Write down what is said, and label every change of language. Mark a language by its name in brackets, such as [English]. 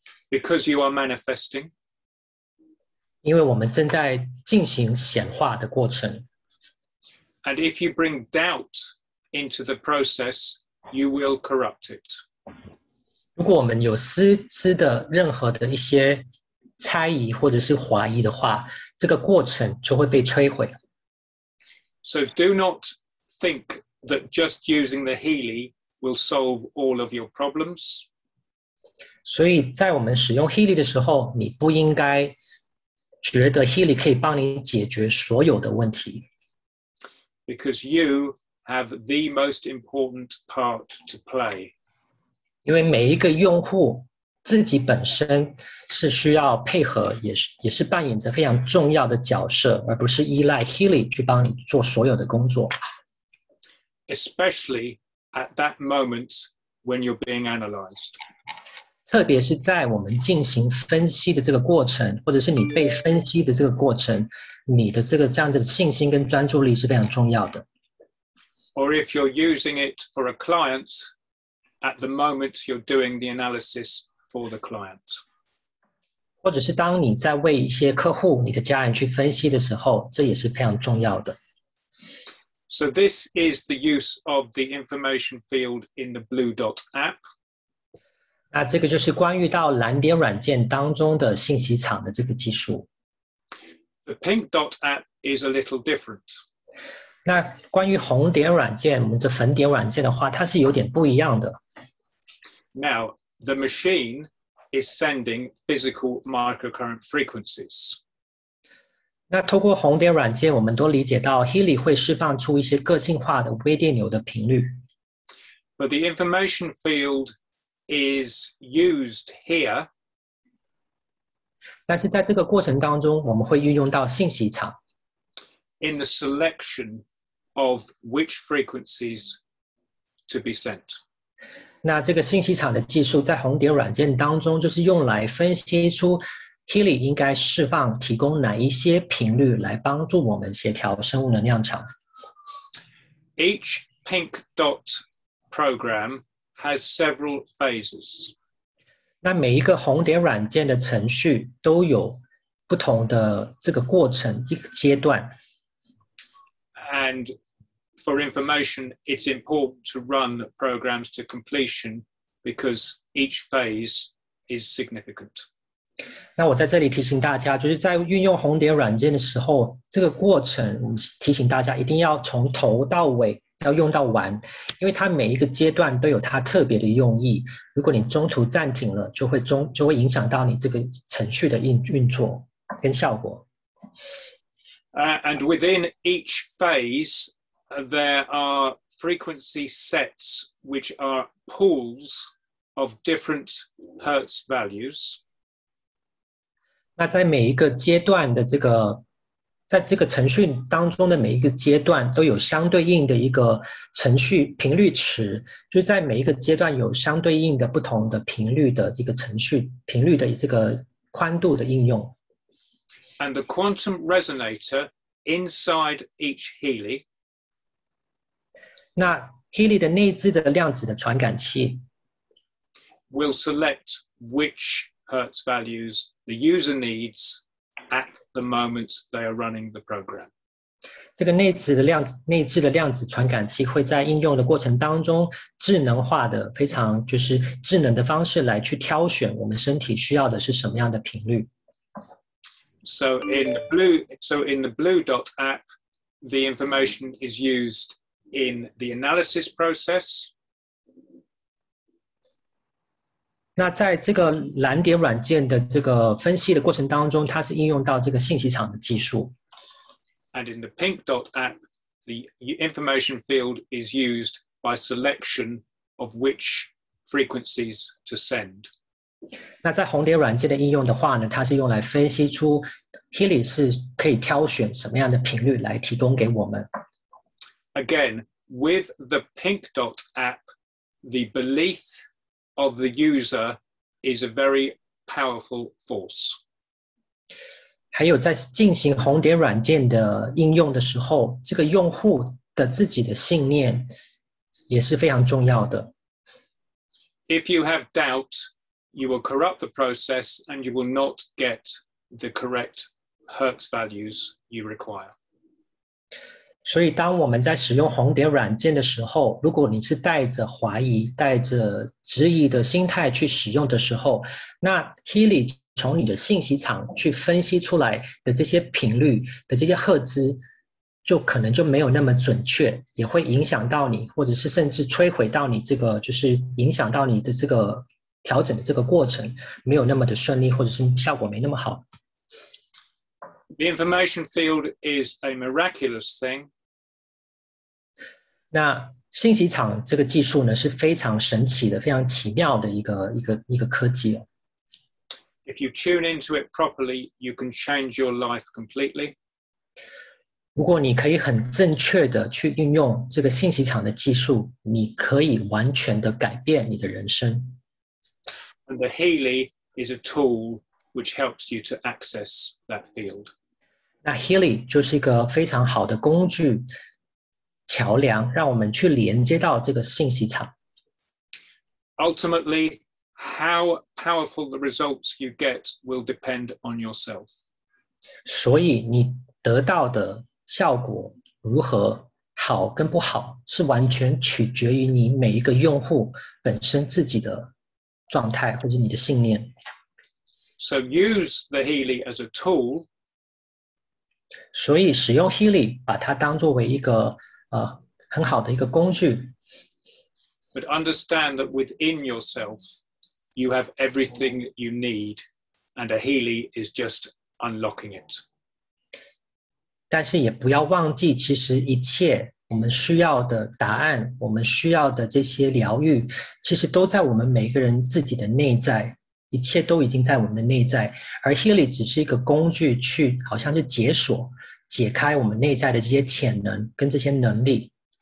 [English] Because you are manifesting. [Chinese] 因为我们正在进行显化的过程。 [English] And if you bring doubt into the process, you will corrupt it. [Chinese] 如果我们有丝的任何的一些猜疑或者是怀疑的话，这个过程就会被摧毁。 [English] So do not think that just using the Healy will solve all of your problems. [Chinese] 所以在我们使用 Healy 的时候，你不应该觉得 Healy 可以帮你解决所有的问题。 [English] Because you have the most important part to play. [Chinese] 因为每一个用户自己本身是需要配合，也是扮演着非常重要的角色，而不是依赖 Healy 去帮你做所有的工作。 [English] Especially at that moment when you're being analyzed. [Chinese] 特别是在我们进行分析的这个过程，或者是你被分析的这个过程，你的这样子的信心跟专注力是非常重要的。 [English] Or if you're using it for a client, at the moment you're doing the analysis for the client. [Chinese] 或者是当你在为一些客户、你的家人去分析的时候，这也是非常重要的。 [English] So this is the use of the information field in the Blue Dot app. [Chinese] 那这个就是关于到蓝点软件当中的信息场的这个技术。 [English] The Pink Dot app is a little different. [Chinese] 那关于红点软件，我们这粉点软件的话，它是有点不一样的。 [English] Now, the machine is sending physical microcurrent frequencies. [Chinese] 那透过红点软件，我们都理解到 Healy 会释放出一些个性化的微电流的频率。 [English] But the information field is used here. [Chinese] 但是在这个过程当中，我们会运用到信息场。 [English] In the selection of which frequencies to be sent. [Chinese] 那这个信息场的技术在红点软件当中，就是用来分析出 Healy 应该释放提供哪一些频率来帮助我们协调生物能量场。 [English] Each pink dot program has several phases. [Chinese] 那每一个红点软件的程序都有不同的这个过程一个阶段。 [English] And for information, it's important to run programs to completion because each phase is significant. [Chinese] 那我在这里提醒大家，就是在运用红点软件的时候，这个过程提醒大家一定要从头到尾要用到完，因为它每一个阶段都有它特别的用意。如果你中途暂停了，就会影响到你这个程序的运作跟效果。 [English] And within each phase, there are frequency sets which are pools of different Hertz values. [Chinese] 那在每一个阶段的在这个程序当中的每一个阶段都有相对应的一个程序频率池，就是在每一个阶段有相对应的不同的频率的这个程序频率的这个宽度的应用。 [English] And the quantum resonator inside each Healy. [Chinese] 那 Healy 的内置的量子的传感器 [English] will select which Hertz values the user needs at the moment they are running the program. [Chinese] 这个内置的量子传感器会在应用的过程当中智能化的非常就是智能的方式来去挑选我们身体需要的是什么样的频率。 [English] So in the Blue Dot app, the information is used in the analysis process. [Chinese] 那在这个蓝点软件的这个分析的过程当中，它是应用到这个信息场的技术。 [English] And in the Pink Dot app, the information field is used by selection of which frequencies to send. [Chinese] 那在红点软件的应用的话呢，它是用来分析出 Healy 是可以挑选什么样的频率来提供给我们。 [English] Again, with the Pink Dot app, the belief of the user is a very powerful force. [Chinese] 还有在进行红点软件的应用的时候，这个用户的自己的信念也是非常重要的。 [English] If you have doubt, you will corrupt the process and you will not get the correct Hertz values you require. [Chinese] 所以当我们在使用红点软件的时候，如果你是带着怀疑、带着质疑的心态去使用的时候，那 Healy 从你的信息场去分析出来的这些频率的这些赫兹，就可能就没有那么准确，也会影响到你，或者是甚至摧毁到你这个，就是影响到你的这个调整的这个过程，没有那么的顺利，或者是效果没那么好。 [English] The information field is a miraculous thing. [Chinese] 那信息场这个技术呢，是非常神奇的、非常奇妙的一个科技哦。 [English] If you tune into it properly, you can change your life completely. [Chinese] 如果你可以很正确的去运用这个信息场的技术，你可以完全的改变你的人生。 [English] And the Healy is a tool which helps you to access that field. [Chinese] 那 Healy 就是一个非常好的工具桥梁，让我们去连接到这个信息场。 [English] Ultimately, how powerful the results you get will depend on yourself. [Chinese] 所以你得到的效果如何好跟不好，是完全取决于你每一个用户本身自己的状态或者你的信念。 [English] So use the Healy as a tool. [Chinese] 所以使用 Healy 把它当作为一个很好的一个工具。 [English] But understand that within yourself, you have everything you need, and a Healy is just unlocking it. [Chinese] 但是也不要忘记，其实一切我们需要的答案，我们需要的这些疗愈，其实都在我们每个人自己的内在，一切都已经在我们的内在，而 Healy 只是一个工具，去好像是解锁、解开我们内在的这些潜能跟这些能力。